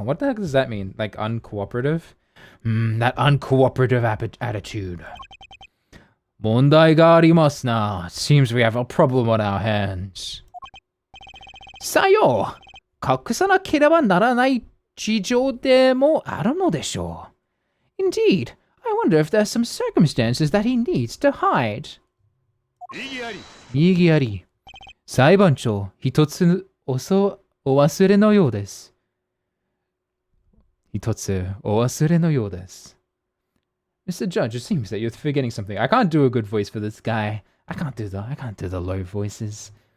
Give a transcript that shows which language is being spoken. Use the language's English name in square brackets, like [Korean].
[English] What the heck does that mean? Like uncooperative? That uncooperative attitude. [Japanese] 問題がありますな. [English] Seems we have a problem on our hands. [Japanese] さよう。隠さなければならない事情でもあるのでしょう. [English] Indeed, I wonder if there's some circumstances that he needs to hide. [Japanese] 異議あり。裁判長、一つお忘れのようです。一つお忘れのようです。 [English] Mr. Judge, it seems that you're forgetting something. I can't do a good voice for this guy. I can't do the low voices.